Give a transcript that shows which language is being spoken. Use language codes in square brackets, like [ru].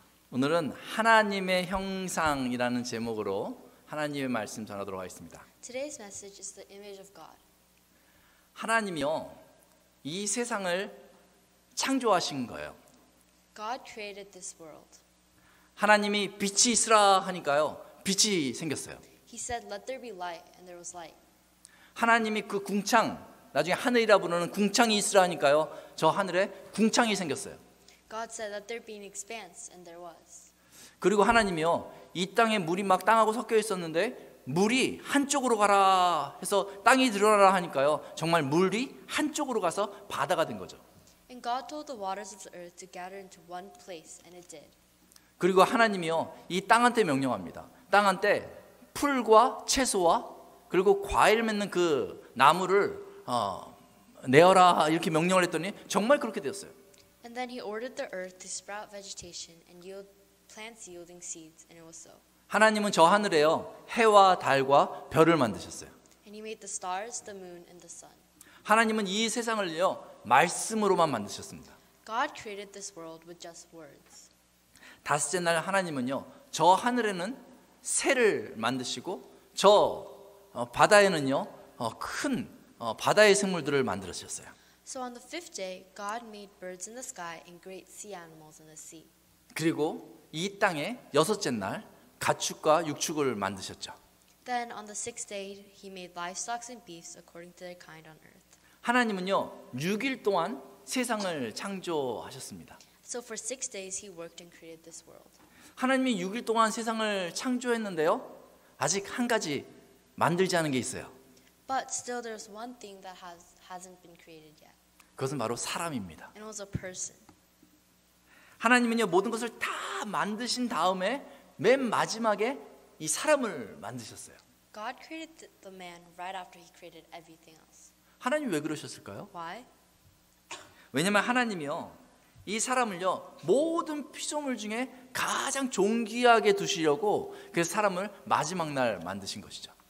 [ko] 오늘은 하나님의 형상이라는 제목으로 하나님의 말씀 전하도록 하겠습니다. [en] Today's message is the image of God. [ko] 하나님이요, 이 세상을 창조하신 거예요. [en] God created this world. [ko] 하나님이 빛이 있으라 하니까요, 빛이 생겼어요. [en] He said, "Let there be light," and there was light. [ko] 하나님이 그 궁창, 나중에 하늘이라 부르는 궁창이 있으라 하니까요, 저 하늘에 궁창이 생겼어요. [en] God said, "Let there be an expanse," and there was. [ko] 그리고 하나님이요, 이 땅에 물이 막 땅하고 섞여 있었는데 물이 한쪽으로 가라 해서 땅이 드러나라 하니까요, 정말 물이 한쪽으로 가서 바다가 된 거죠. [en] And God told the waters of the earth to gather into one place, and it did. [ko] 그리고 하나님이요, 이 땅한테 명령합니다. 땅한테 풀과 채소와 그리고 과일 맺는 그 나무를 내어라 이렇게 명령을 했더니 정말 그렇게 되었어요. [en] And then he ordered the earth to sprout vegetation and yield plants yielding seeds, and it was so. [ko] 하나님은 저 하늘에요, 해와 달과 별을 만드셨어요. [en] And he made the stars, the moon, and the sun. [ko] 하나님은 이 세상을요, 말씀으로만 만드셨습니다. [en] God created this world with just words. [ko] 다섯째 날 하나님은요, 저 하늘에는 새를 만드시고 저 바다에는요, 큰 바다의 생물들을 만들으셨어요. [en] So on the fifth day, God made birds in the sky and great sea animals in the sea. [ko] 그리고 이 땅에 여섯째 날 가축과 육축을 만드셨죠. [en] Then on the sixth day, he made livestock and beasts according to their kind on earth. [ko] 하나님은요, 6일 동안 세상을 창조하셨습니다. [en] So for 6 days, he worked and created this world. [ko] 하나님이 6일 동안 세상을 창조했는데요, 아직 한 가지 만들지 않은 게 있어요. [en] But still, there's one thing that hasn't been created yet. [ko] 그것은 바로 사람입니다. [en] And it was a person. [ko] 하나님은요, 모든 것을 다 만드신 다음에 맨 마지막에 이 사람을 만드셨어요. [en] God created the man right after he created everything else. [ko] 하나님 왜 그러셨을까요? [en] Why? [ko] 왜냐하면 하나님이요, 이 사람을요, 모든 피조물 중에 가장 존귀하게 두시려고 그래서 사람을 마지막 날 만드신 것이죠.